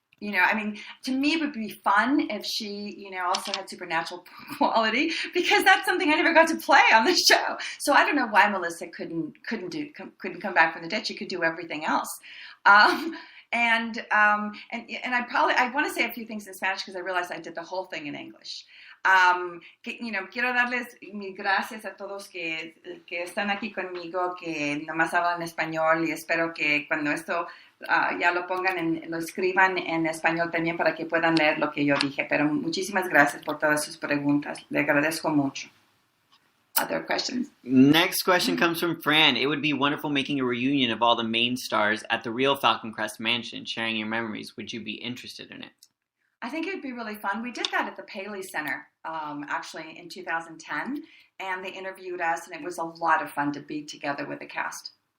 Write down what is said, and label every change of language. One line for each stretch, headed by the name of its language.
English: To me, it would be fun if she, also had supernatural quality, because that's something I never got to play on the show. So I don't know why Melissa couldn't come back from the dead. She could do everything else. And I want to say a few things in Spanish because I realized I did the whole thing in English.
Spanish: Quiero darles mis gracias a todos que están aquí conmigo, que nomás hablan español, y espero que cuando esto ya lo pongan, lo escriban en español también para que puedan leer lo que yo dije. Pero muchísimas gracias por todas sus preguntas. Le agradezco mucho.
English: Other questions? Next question comes from Fran. It would be wonderful making a reunion of all the main stars at the real Falcon Crest mansion, sharing your memories. Would you be interested in it? I think it would be really fun. We did that at the Paley Center, actually in 2010, and they interviewed us, and it was a lot of fun to be together with the cast.